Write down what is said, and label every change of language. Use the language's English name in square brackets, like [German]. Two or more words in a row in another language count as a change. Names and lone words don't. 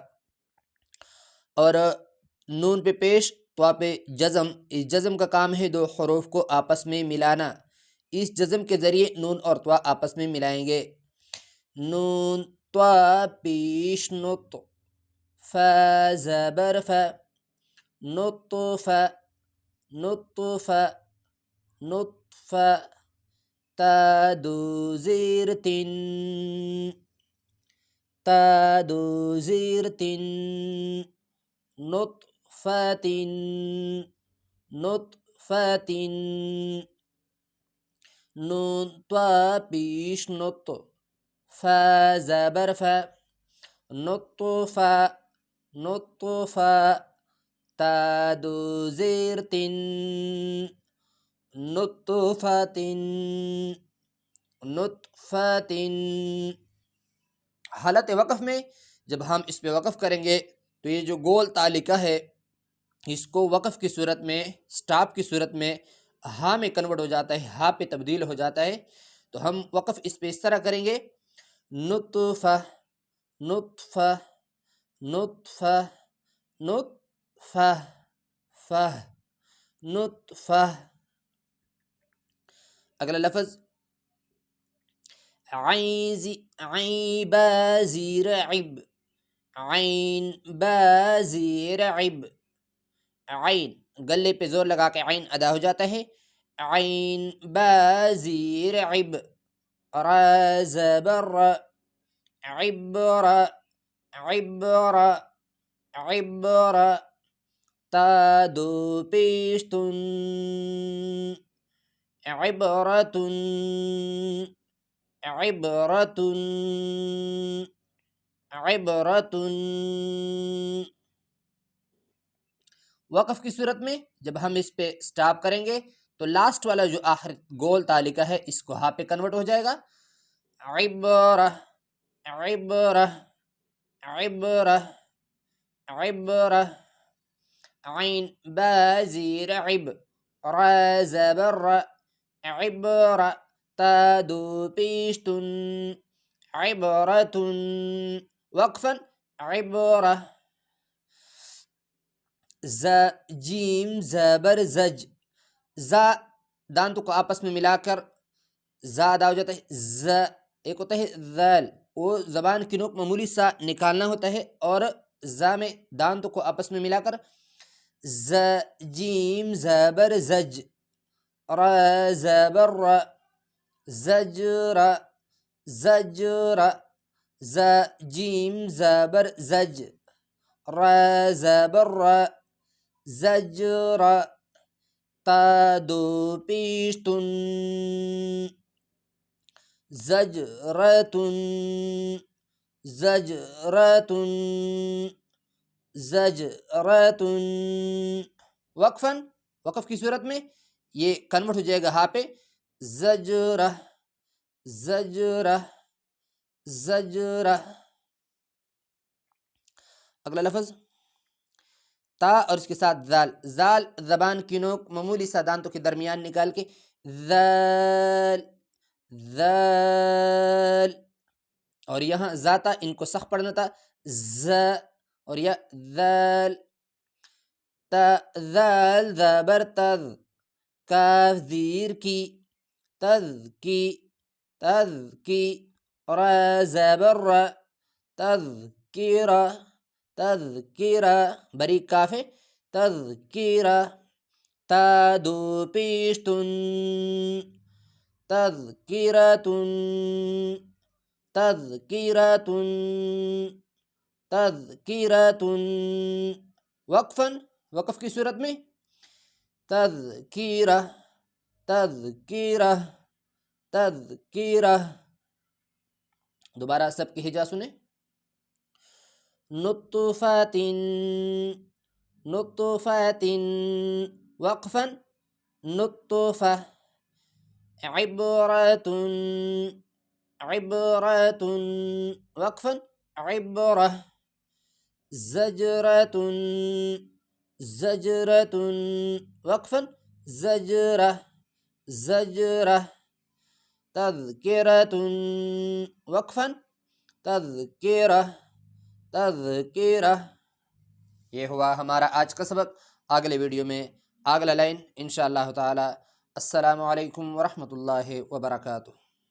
[Urdu] اور نون پہ پیش، طا پہ جزم۔ اس جزم کا کام ہے دو حروف کو آپس میں ملانا۔ اس جزم کے ذریعے نون اور طا آپس میں ملائیں گے۔ نون طا پیش نط، فا زبر فا، [Arabic] نطف نطف نطف، [Urdu] تا دو زیر تن، تا دو زیر تن، [Arabic] نطفة نطفة، [Urdu] نون طا پیش نط، فا زبر فا، [Arabic] نطفة نطفة، [Urdu] تا دو زیر تن، [Arabic] نطفة نطفة۔ [Urdu] حالت وقف میں جب ہم اس پہ وقف کریں گے تو یہ جو گول تا لکھا ہے، اس کو وقف کی صورت میں، سٹاپ کی صورت میں ہاں میں کنورٹ ہو جاتا ہے، ہاں پہ تبدیل ہو جاتا ہے۔ تو ہم وقف اس پہ اس طرح کریں گے، [Arabic] نطفہ نطفہ نطفہ نطفہ فہ نطفہ۔ [Urdu] اگلا لفظ عین با زیر عب، عین با زیر عب، عین گلے پہ زور لگا کے عین ادا ہو جاتا ہے۔ عین با زیر عب، را زبر [Arabic] عبر عبر عبر، [Urdu] تا دو پیشتن، [Arabic] عبرتن عبرتن عبرتن۔ [Urdu] وقف کی صورت میں جب ہم اس پہ سٹاپ کریں گے تو لاسٹ والا جو آخر گول تا لکھا ہے اس کو ہاں پہ کنورٹ ہو جائے گا۔ [Arabic] عبرہ عبرہ عبرہ عبرہ، [Urdu] عین با زیر عب، را زبر عبر، تا دو پیشتن، عبرتن، وقفا عبرہ۔ ز جیم زبر زج، زا دانتوں کو آپس میں ملا کر زا ادا ہو جاتا ہے۔ ز ایک ہوتا ہے ذال، وہ زبان کی نوک معمولی سا نکالنا ہوتا ہے، اور زا میں دانتوں کو آپس میں ملا کر ز جیم زبر زج، را زبر را، [Arabic] زجر زجر، [Urdu] ز جیم زبر زج، را زبر را، زجر، تا دو پیشتن، [Arabic] زجرتن زجرتن زجرتن۔ [Urdu] وقفاً وقف کی صورت میں یہ کنورٹ ہو جائے گا ہاں پہ، [Arabic] زجرہ زجرہ زجرہ۔ [Urdu] اگلا لفظ تا اور اس کے ساتھ ذال، ذال زبان کی نوک معمولی سا دانتوں کے درمیان نکال کے ذال ذال، اور یہاں ذاتا ان کو سخت پڑھنا تھا، ز، اور یہ ذال، تا ذال زبر تذ، کاف زیر کی، تذ کی، تذ کی، را زبر را، [Arabic] تذکیرہ، تذکیرہ، [Urdu] بری کاف ہے، تذکیرہ، تا دو پیش تن، [Arabic] تذکیرتن، تذکیرتن، تذکیرتن، [Urdu] وقفاً، وقف کی صورت میں [Arabic] تذکیرہ، تذکیرہ، تذکیرہ۔ [Urdu] دوبارہ سب کی ہجا سنیں، [Arabic] نطفۃ، نطفۃ، [Urdu] وقفاً نطفہ، عبرۃ، [Arabic] عبرۃ، [Urdu] وقفاً عبرہ، [Arabic] زجرۃ، زجرۃ، [Urdu] وقفاً زجرہ، زجرہ، [Arabic] تذکرۃ، وقفاً تذکرہ، تذکرہ۔ [Urdu] یہ ہوا ہمارا آج کا سبق۔ اگلے ویڈیو میں اگلا لائن [Arabic] انشاءاللہ تعالی۔ السلام علیکم ورحمۃ اللہ وبرکاتہ۔